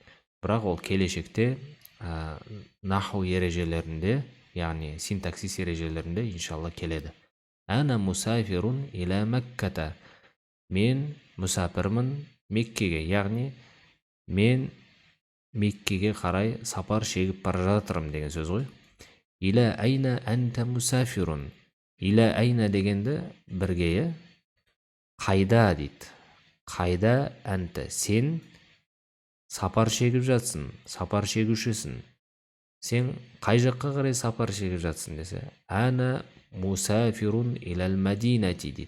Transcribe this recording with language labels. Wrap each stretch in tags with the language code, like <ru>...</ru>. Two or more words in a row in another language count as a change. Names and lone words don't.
<kk>Бірақ ол келешекте наху ережелерінде, яғни синтаксис ережелерінде иншалла келеді.</kk> <ar>أنا مسافر إلى مكة.</ar> <kk>Мен мұсапірмін Меккеге, яғни мен Меккеге қарай сапар шегіп бара жатырмын деген сөз ғой.</kk> <ar>إلى أين أنت مسافر. إلى أين</ar> <kk>дегенді бірге қайда дейді. Қайда анта, сен сапар шегіп жатсың, сапар шегушісің. Сен қай жаққа қарай сапар шегіп жатсың десе,</kk> <ar>أنا مسافر إلى المدينة</ar> <kk>дейді.</kk>